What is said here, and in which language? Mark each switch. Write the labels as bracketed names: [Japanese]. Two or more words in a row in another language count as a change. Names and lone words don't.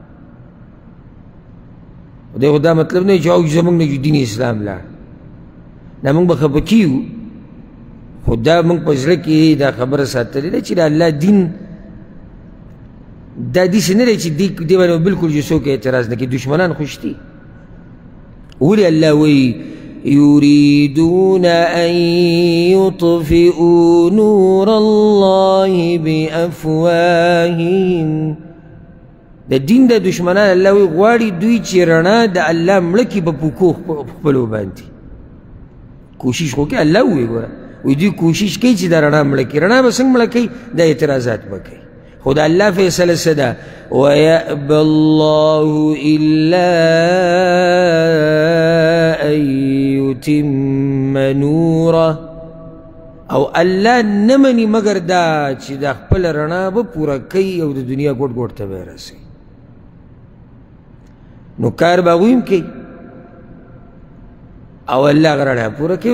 [Pashto] دغه دا مطلب نه چې او زموږ نه دین اسلام لاړ، نه موږ به خفه کېږو، خو دا موږ په زړه کې دا خبره ساتلې ده چې د الله دین دا داسې نه دی چې دې باندې بلکل چې څوک اعتراض نه کوي، دشمنان خوش دي. ولې الله وایي [Arabic] يريدون أن يطفئوا نور الله بأفواههم، [Pashto] د دین د دشمنان الله وی غواړي دوی چې رڼا د الله مړه کړي په پوکو خپلو باندې. کوشش خو کوي، الله ووایي ګوره وی دوی کوشش کوي چې دا رڼا مړه کړي. رڼا به څنګه مړه کوي؟ دا اعتراضات به کوي. خو د الله فیصله څه ده؟ [Arabic] وَيَأْبَى اللَّهُ إِلَّا أَن يُتِمَّ نُورَهُ، [Pashto] او الله نه مني مګر دا چې دا خپل رڼا به پوره کوي او د دنیا ګوټ ګوټ ته به یې رسوي. نو کار به هغوی هم کوي او الله هغه رڼا پوره کوي.